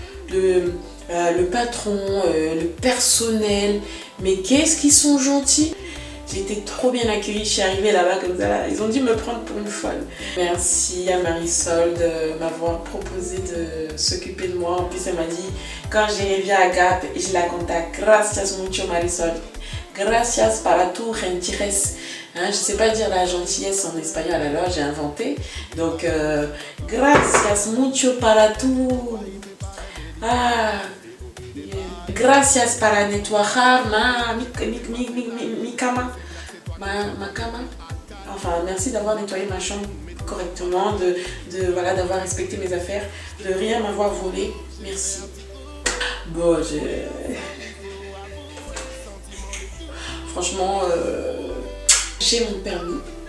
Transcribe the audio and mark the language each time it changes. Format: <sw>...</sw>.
<fr>Le patron, le personnel. Mais qu'est-ce qu'ils sont gentils. J'ai été trop bien accueillie. Je suis arrivée là-bas comme ça. Là. Ils ont dû me prendre pour une folle. Merci à Marisol de m'avoir proposé de s'occuper de moi. En plus, elle m'a dit, quand j'irai bien à Gap, je la contacte.</fr> <es>Gracias mucho, Marisol. Gracias para tu gentileza.</es> <fr>Hein, je ne sais pas dire la gentillesse en espagnol, alors j'ai inventé.</fr> <es>Donc, gracias mucho para tu... Ah, gracias para</es> <fr>nettoyer</fr> <es>mi cama.</es> <fr>Ma cama. Enfin, merci d'avoir nettoyé ma chambre correctement, voilà, d'avoir respecté mes affaires, de rien m'avoir volé. Merci. Bon, franchement, j'ai mon permis.</fr>